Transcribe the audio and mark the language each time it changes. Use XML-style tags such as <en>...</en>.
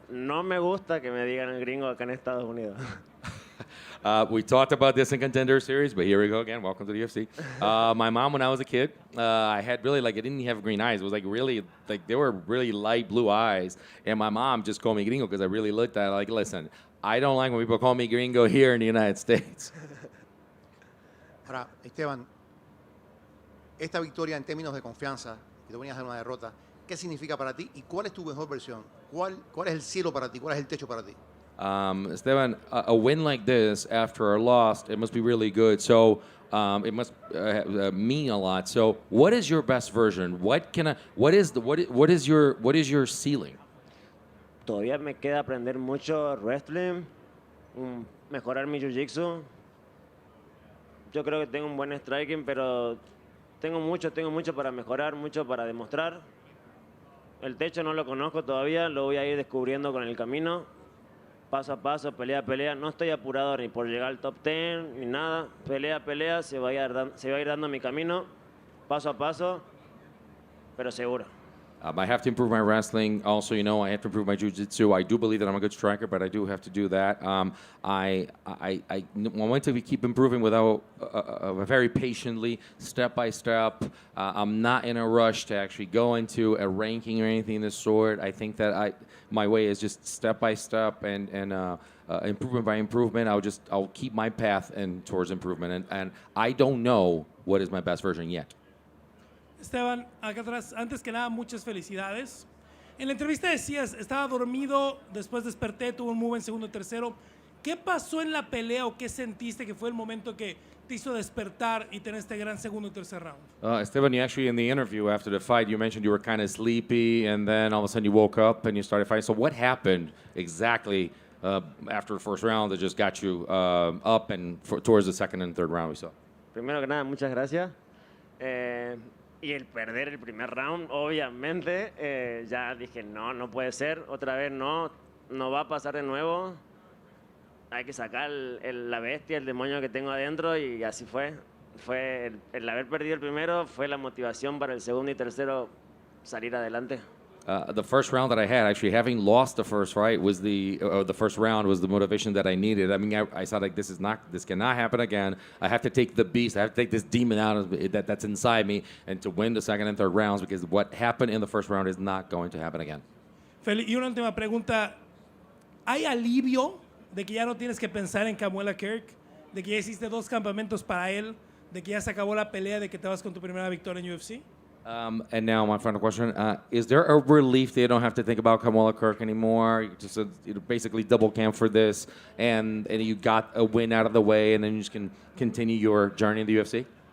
<es>No me gusta que me digan el gringo acá en Estados Unidos.</es> <en>We talked about this in Contender Series, but here we go again. Welcome to the UFC. My mom, when I was a kid, I had really, I didn't have green eyes. It was really, they were really light blue eyes. And my mom just called me gringo because I really looked at it listen, I don't like when people call me gringo here in the United States.</en> <es>Ahora, Esteban, esta victoria en términos de confianza, que te venías de una derrota, ¿qué significa para ti y cuál es tu mejor versión? ¿Cuál es el cielo para ti? ¿Cuál es el techo para ti?</es> <en>Esteban, a win like this after a loss, it must be really good. So it must mean a lot. So what is your best version? What is your ceiling?</en> <es>Todavía me queda aprender mucho wrestling, mejorar mi jiu-jitsu. Yo creo que tengo un buen striking, pero tengo mucho para mejorar, mucho para demostrar. El techo no lo conozco todavía, lo voy a ir descubriendo con el camino, paso a paso, pelea a pelea. No estoy apurado ni por llegar al top 10 ni nada. Pelea a pelea, se va a ir dando mi camino, paso a paso, pero seguro.</es> <en>I have to improve my wrestling. Also, I have to improve my jiu-jitsu. I do believe that I'm a good striker, but I do have to do that. I want to keep improving without very patiently, step by step. I'm not in a rush to actually go into a ranking or anything of this sort. I think that my way is just step by step and improvement by improvement. I'll keep my path towards improvement. And I don't know what is my best version yet.</en> <es>Esteban, acá atrás, antes que nada, muchas felicidades. En la entrevista decías, estaba dormido, después desperté, tuve un move en segundo, tercero. ¿Qué pasó en la pelea o qué sentiste que fue el momento que te hizo despertar y tener este gran segundo y tercer round?</es> <en>Esteban, you actually in the interview after the fight, you mentioned you were kind of sleepy and then all of a sudden you woke up and you started fighting. So what happened exactly after the first round that just got you up and towards the second and third round we saw?</en> <es>Primero que nada, muchas gracias. Y el perder el primer round, obviamente, ya dije, no puede ser, otra vez no va a pasar de nuevo. Hay que sacar la bestia, el demonio que tengo adentro, y así fue. El haber perdido el primero fue la motivación para el segundo y tercero salir adelante.</es> <en>The first round that I had, actually having lost the first fight, was the first round was the motivation that I needed. I mean, I saw this cannot happen again. I have to take the beast, I have to take this demon out that's inside me, and to win the second and third rounds, because what happened in the first round is not going to happen again.</en> <es>Y una última pregunta, ¿hay alivio de que ya no tienes que pensar en Kamuela Kirk, de que ya hiciste 2 campamentos para él, de que ya se acabó la pelea, de que te vas con tu primera victoria en UFC?</es> <en>And now my final question, is there a relief that you don't have to think about Kamuela Kirk anymore? You just basically double camp for this, and you got a win out of the way, and then you just can continue your journey in the UFC?</en>